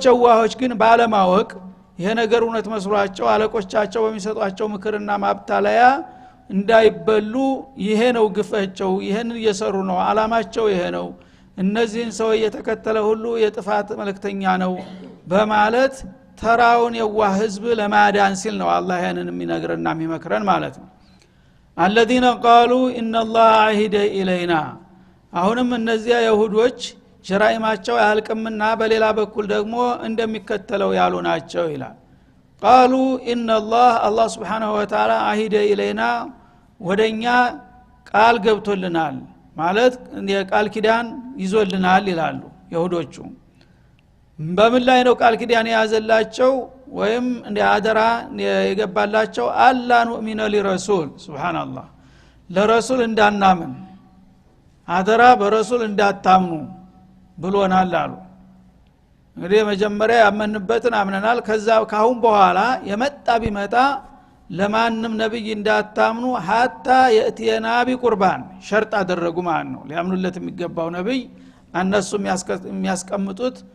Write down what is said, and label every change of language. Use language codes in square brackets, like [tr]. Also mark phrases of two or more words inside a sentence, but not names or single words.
[am] ዋሆች ግን ባለማወቅ ይሄ ነገር እውነት መስሏቸው አለቆቻቸው በሚሰጧቸው ምክርና ማብታለያ እንዳይበሉ ይሄ ነው ግፋቸው ይሄን እየሰሩ ነው አላማቸው ይሄ ነው እነዚህን ሰው የተከተለ ሁሉ የጥፋት መልእክተኛ ነው በማለት ተራውን የዋህ ህዝብ ለማዳን ሲል ነው አላህ ያንን የሚነግርና የሚመክረን ማለት ነው [ar] الذين قالوا ان الله عهد الينا [am] አሁንም እነዚያ ይሁዶች ሸራኢማቸው ያልቀምና በሌላ በኩል ደግሞ እንደሚከተለው ያሉ ናቸው ይላል [ar] قالوا ان الله سبحانه وتعالى عهد الينا [am] ወደኛ ቃል ገብቶልናል ማለት የቃል ኪዳን ይዞልናል ይላሉ ይሁዶቹ በምን ላይ ነው ቃል ኪዳን ያዘላቸው ወይም እንደ አደራ የገባላቸው አላ [ar] نؤمن لرسول [am] ሱብሃንአላህ ለረሱል እንዳናምን አደራ በረሱል እንዳታምኑ ብሎናል አሉ እንግዲህ መጀመሪያ ያመንበትን አምነናል ከዛ ካሁን በኋላ የመጣ ቢመጣ ለማንም ነብይ እንዳታምኑ [ar] حتى يأتينا بقربان [am] ሸርጥ አደረጉ ማለት ነው ሊያምኑለት የሚገባው ነብይ እነሱ የሚያስቀምጡት